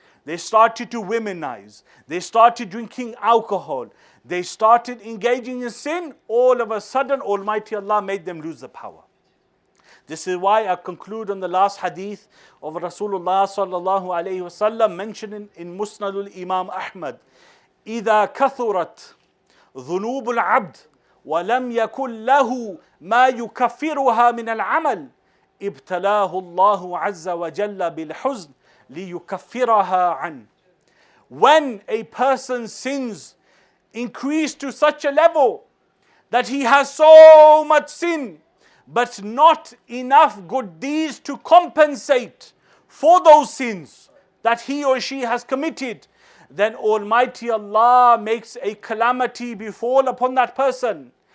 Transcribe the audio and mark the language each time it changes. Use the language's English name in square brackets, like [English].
[English] They started to womanize. They started drinking alcohol. They started engaging in sin. All of a sudden, Almighty Allah made them lose the power. This is why I conclude on the last hadith of Rasulullah sallallahu alayhi wasallam mentioned in Musnadul Imam Ahmad. [Arabic] إذا كثرت ذنوب العبد ولم يكن له ما يكفرها من العمل ابتلاه الله عز وجل بالحزن ليكفرها عنه. [English] When a person's sins increase to such a level that he has so much sin but not enough good deeds to compensate for those sins that he or she has committed, then Almighty Allah makes a calamity befall upon that person.